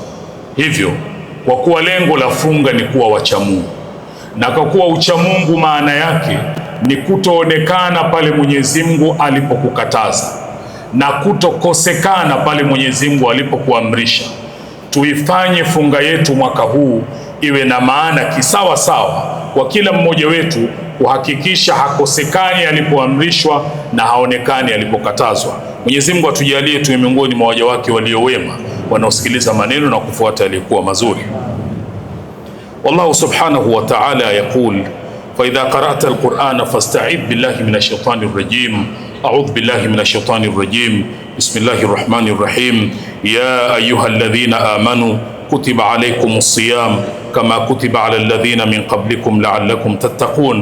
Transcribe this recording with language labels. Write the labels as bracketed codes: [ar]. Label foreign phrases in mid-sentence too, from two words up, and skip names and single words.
[sw] Hivyo kwa kuwa lengo la funga ni kuwa wacha Mungu, na kwa kuwa ucha Mungu maana yake ni kutoonekana pale Mwenyezi Mungu alipokukataza na kutokosekana pale Mwenyezi Mungu alipokuamrisha, tuifanye funga yetu mwaka huu iwe na maana kisawa sawa kwa kila mmoja wetu, kuhakikisha hakosekani alipoamrishwa na haonekani alipokatazwa. Mwenyezi Mungu atujalie tuwe miongoni mwa waja wake walio wema, wanaosikiliza maneno na kufuata yaliyokuwa mazuri. [ar] والله سبحانه وتعالى يقول، فإذا قرأت القرآن فاستعذ بالله من الشيطان الرجيم. أعوذ بالله من الشيطان الرجيم. بسم الله الرحمن الرحيم. يا أيها الذين آمنوا كتب عليكم الصيام كما كتب على الذين من قبلكم لعلكم تتقون.